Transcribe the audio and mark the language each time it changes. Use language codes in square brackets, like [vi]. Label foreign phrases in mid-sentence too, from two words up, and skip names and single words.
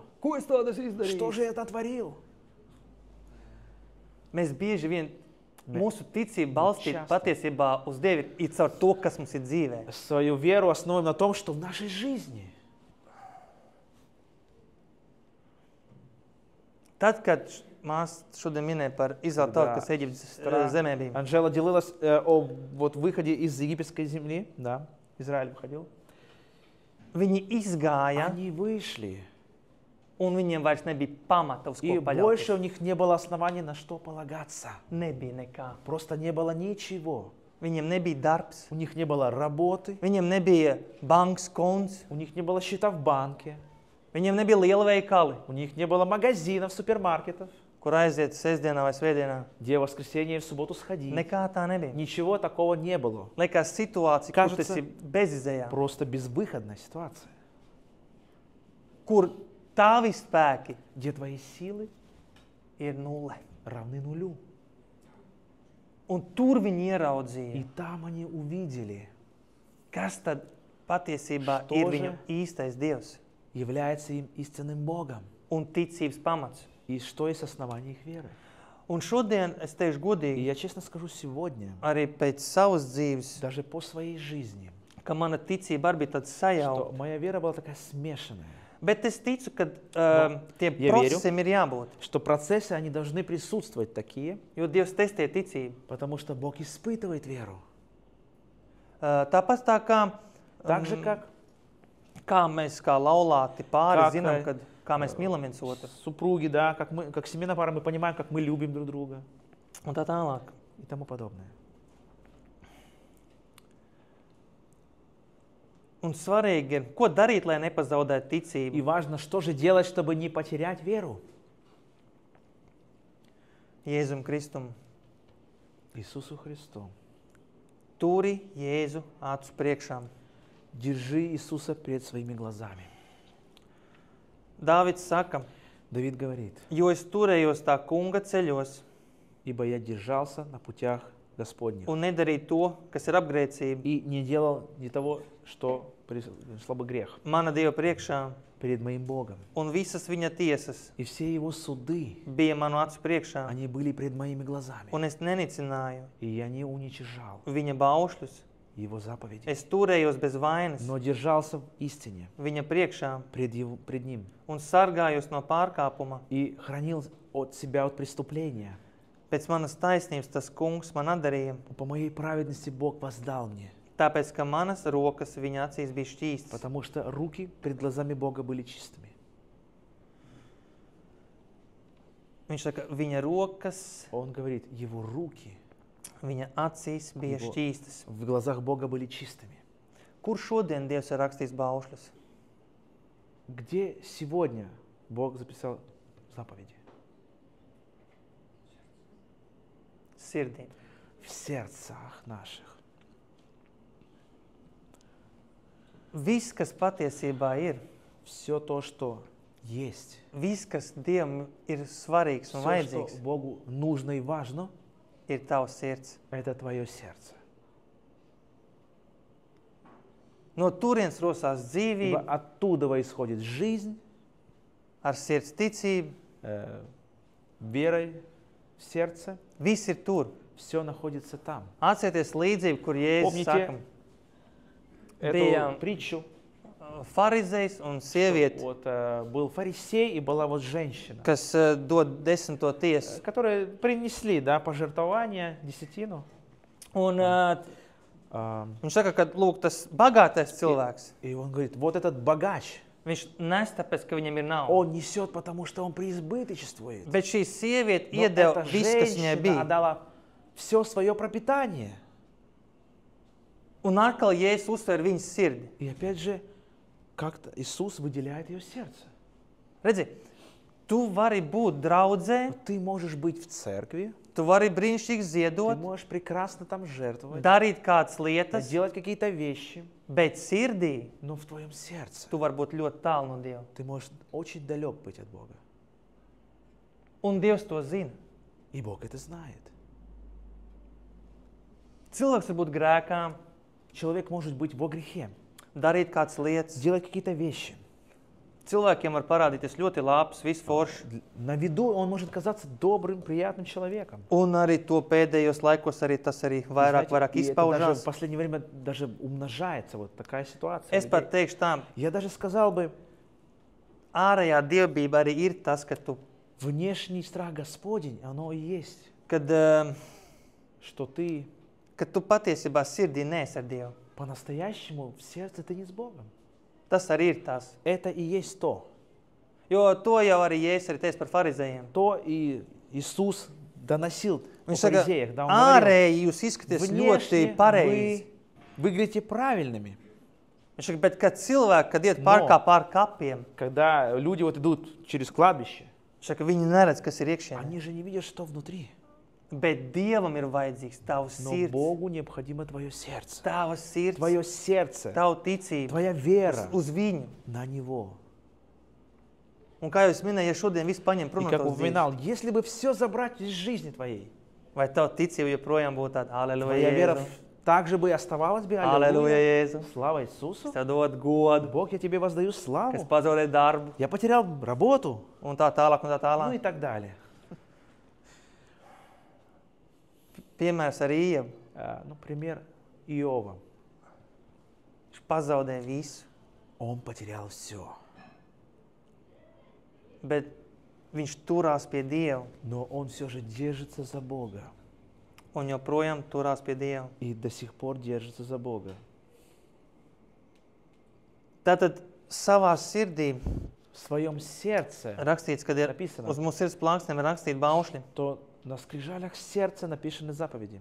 [lv] Ko es tādas [ru] Что [lv] izdarīju? [ru] же я натворил? [lv] Mēs bieži vien mūsu ticību balstīt [ru] Часто. [lv] patiesībā uz Dievu ir caur to, kas mums ir dzīvē. [ru] Свою веру основываем на том, что в нашей жизни. [lv] Tad, kad māsa šodien minēja par Izraēlu tautu, kas Eģiptes zemē bija, [ru] Анжела делилась о вот выходе из египетской земли, да, Израиль выходил. [lv] viņi izgāja, [ru] Они вышли, [lv] un viņiem vairs nebija pamata, uz [ru] и [lv] ko [ru] больше [lv] paļauties. [ru] у них не было оснований, на что полагаться. [lv] Nebija nekā. [ru] Просто не было ничего. [lv] Viņiem nebija darbs, [ru] У них не было работы, [lv] viņiem nebija bankas konts, [ru] у них не было счета в банке, [lv] viņiem nebija liela veikali, [ru] у них не было магазинов, супермаркетов, [lv] kur aiziet sestdienā vai svētdienā. [ru] где в воскресенье и в субботу сходить. [lv] Nekā tā nebija. [ru] Ничего такого не было. [lv] Liekas situācija, kur [ru] Кажется, [lv] tas ir bezizējā, [ru] Просто безвыходная ситуация. [lv] kur tavi spēki [ru] Где твои силы [lv] ir nulle. [ru] равны нулю. [lv] Un tur viņi [ru] И [lv] ieraudzīja, [ru] там они увидели, [lv] kas tad patiesībā [ru] Što [lv] ir [ru] же? [lv] viņu īstais Dievs [ru] является им истинным Богом. [lv] un ticības pamats. [ru] И что есть основание их веры. [lv] Un šodien, es teikšu [ru] И [lv] godīgi, [ru] я честно скажу сегодня, [lv] arī pēc savas dzīves, [ru] даже по своей жизни, [lv] ka mana ticība arī bija tāda [ru] что [lv] sajauta. [ru] моя вера была такая смешанная. [lv] Bet es ticu, ka tiem [ru] Ja [lv] procesiem ir jābūt, [ru] Что процессы, они должны присутствовать такие, [lv] jo Dievs testē ticību. [ru] потому что Бог испытывает веру. [lv] Tāpat tā kā, [ru] Так же, как [lv] kā mēs kā laulāti pāri Kā, zinām, kad, kā mēs mīlam viens otru [ru] супруги, да, как мы, как семейная пара, мы понимаем, как мы любим друг друга [lv] un tā tālāk. [ru] и тому подобное. [lv] Un svarīgi ir, ko darīt, lai nepazaudētu [ru] И [lv] ticību. [ru] важно, что же делать, чтобы не потерять веру. [lv] Jēzum Kristum. [ru] Иисусу Христу. [lv] Turi Jēzu acu priekšām. [ru] Держи Иисуса перед своими глазами. [lv] Dāvids saka, [ru] Давид говорит, [lv] jo es turējos tā kunga ceļos [ru] ибо я держался на путях Господних [lv] un nedarīju to, kas ir apgrēcība [ru] и не делал ни того, что принесло бы грех [lv] mana Dieva priekšā, [ru] перед моим Богом. [lv] un visas viņa tiesas [ru] И все его суды, [lv] bija manu acu priekšā, [ru] они были пред моими глазами. [lv] un es nenicināju [ru] И я не уничижал [lv] viņa baušļus. [ru] его заповеди, [lv] Es turējos bez vainas [ru] но держался в истине [lv] viņa priekšā [ru] пред ним [lv] un sargājos no pārkāpuma. [ru] и хранил от себя от преступления. [lv] Pēc manas taisnības tas kungs man atdarīja, [ru] По моей праведности Бог воздал мне, [lv] tāpēc, ka manas rokas viņa acīs bija šķīstas. [ru] потому что руки пред глазами Бога были чистыми. [lv] Viņš saka, viņa rokas, [ru] Он говорит, его руки [lv] viņa acīs bija [ru] Его- [lv] šķīstas. [ru] в глазах Бога были чистыми. [lv] Kur šodien Dievs ir rakstījis baušļus? [ru] Где сегодня Бог записал заповеди? [lv] Sirdī. [ru] В сердцах наших. [lv] Viss, kas patiesībā ir, [ru] Все то, что есть, [lv] viss, kas Dievam ir svarīgs un [ru] все, что [lv] vajadzīgs, [ru] Богу нужно и важно, [lv] ir tavs sirds. [ru] это твое сердце. [lv] No turienes rosās [ru] Ибо [lv] dzīvība, [ru] оттуда исходит жизнь, [lv] ar sirds ticību. [ru] верой в сердце. [lv] Viss ir tur. [ru] Все находится там. [lv] Atcerieties līdzību, kur Jēzus [ru] Помните [lv] saka, [ru] эту [lv] Bija- [ru] притчу. [lv] farizejs un sieviete, [ru] Вот был фарисей и была вот женщина, [lv] kas dod 10. tiesu. [ru] которые принесли, да, пожертвование, десятину. [lv] Un [ru] А, [lv] viņš saka, ka lūk, tas bagātais cilvēks, [ru] И он говорит, вот этот богач, [lv] Viņš nes tāpēc, ka viņam ir nauda. [ru] Он несет, потому что он преизбыточествует. [lv] Bet šī sieviete [ru] Но [lv] iedeva [ru] эта [lv] visu, kas viņai [ru] женщина [lv] bija. [ru] отдала все свое пропитание. [lv] Un atkal Jēzus uzsver viņas sirdi. [ru] И опять же, как-то Иисус выделяет ее сердце. [lv] Redzi, tu vari būt draudzē, [ru] Ты можешь быть в церкви, [lv] tu vari brīnišķīgi [ru] ты [lv] ziedot, [ru] можешь прекрасно там жертвовать, [lv] darīt kādas lietas, [ru] делать какие-то вещи, [lv] bet sirdī [ru] но в твоем сердце [lv] tu vari būt ļoti tālu no Dieva. [ru] ты можешь очень далек быть от Бога. [lv] Un Dievs to zina. [ru] И Бог это знает. [lv] Cilvēks var būt grēkā, [ru] Человек может быть во грехе, [lv] darīt kādas lietas. [ru] делать какие-то вещи. [lv] Cilvēkiem var parādīties ļoti labs, viss foršs. [ru] На виду он может казаться добрым, приятным человеком. [lv] Un arī to pēdējos laikos arī tas arī vairāk [ru] И это даже [lv] izpaužās. [ru] в последнее время даже умножается вот такая ситуация. [lv] Es pat teikšu tā, [ru] Я даже сказал бы, [lv] ārējā dievbība arī ir tas, ka tu, [ru] внешний страх Господень, оно и есть, [lv] kad, [ru] что ты [lv] kad tu patiesībā sirdī neesi ar Dievu. [ru] по-настоящему в сердце ты не с Богом. [lv] Tas arī ir tas. [ru] Это и есть то. [lv] Jo to jau arī Jēzus arī teica par farizējiem. [ru] То и Иисус доносил о [lv] Viņš saka, [ru] фаризеях. Да, он говорил, [lv] ārēji jūs izskaties ļoti [ru] внешне [lv] pareizi. [ru] вы выглядите правильными. [lv] Viņš saka, bet kad cilvēki, kad iet pārkāp pār kapiem, [ru] Когда люди вот идут через кладбище, [lv] viņš saka, viņi neredz, kas ir iekšienē. [ru] они же не видят, что внутри. [lv] Bet Dievam ir vajadzīgs tavs [ru] Но [lv] sirds, [ru] Богу необходимо твое сердце. [lv] tavs sirds, [ru] Твое сердце, [lv] tavu ticību [ru] твоя вера [lv] uz viņu. [ru] на Него. [lv] Un kā jūs minējāt, ja šodien viss paņem prom [ru] И [lv] no [ru] как [lv] tavas dzīves, [ru] упоминал, если бы все забрать из жизни твоей, [lv] vai tava ticība joprojām būtu tāda, aleluja, [ru] твоя вера [lv] Jēzu, [ru] также бы оставалась бы. [lv] aleluja, [ru] Аллилуйя. [lv] Jēzu, [ru] Слава Иисусу. [lv] es tev dodu godu, [ru] Бог, я тебе воздаю [lv] ka es [ru] славу. [lv] pazaudēju darbu, [ru] Я потерял работу. [lv] un tā tālāk, un tā [ru] Ну и [lv] tālāk. [ru] так далее. [lv] Piemērs ar Ievu, [ru] Ну, пример Иова. [lv] viņš pazaudēja visu, [ru] Он потерял все. [lv] bet viņš turās pie Dieva, [ru] Но он все же держится за Бога. [lv] un joprojām turās pie Dieva. [ru] И до сих пор держится за Бога. [lv] Tātad savā sirdī [ru] В своем сердце, [lv] rakstīts, kad ir [ru] Написано. [lv] uz mūsu sirds plāksnēm ir rakstīti baušļi. [ru] то на скрижалях сердца написаны заповеди.